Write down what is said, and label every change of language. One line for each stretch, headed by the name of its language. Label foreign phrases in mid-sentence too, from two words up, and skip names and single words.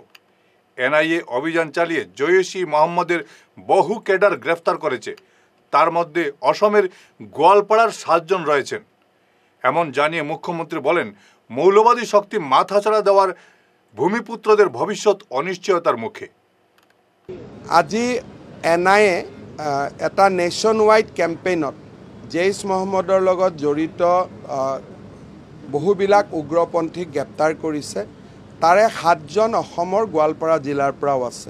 Bangla: এনআইএ অভিযান চালিয়ে জৈশ-ই মোহাম্মদের বহু ক্যাডার গ্রেফতার করেছে। তার মধ্যে অসমের গোয়ালপাড়ার 7 জন রয়েছেন। এমন জানিয়ে মুখ্যমন্ত্রী বলেন, মৌলবাদী শক্তি মাথাচাড়া দেওয়ার ভূমিপুত্রদের ভবিষ্যৎ অনিশ্চয়তার মুখে।
Assamese: আজি এনআইএ এটা
English: nation wide
Assamese: কেম্পেইনত জৈশ মহম্মদৰ লগত জড়িত বহুবিলাক উগ্ৰপন্থীক গ্ৰেপ্তাৰ কৰিছে। তাৰে 7 জন অসমৰ গোৱালপাৰা জিলাৰ পৰাও আছে।